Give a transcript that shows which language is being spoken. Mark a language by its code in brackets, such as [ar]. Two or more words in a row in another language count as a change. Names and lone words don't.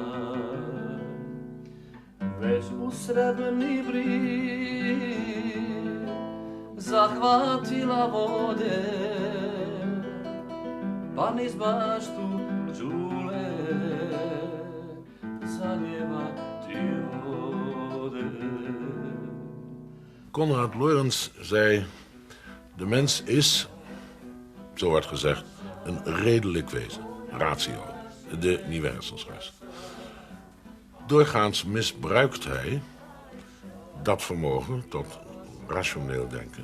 [bs] Već u srebrni brig zahvatila vode, pa niz baštu džule zaljeva ti ode. [nl] Konrad Lorenz zei... De mens is, zo wordt gezegd, een redelijk wezen. Ratio, de nieuwe hersenschuis. Doorgaans misbruikt hij dat vermogen tot rationeel denken...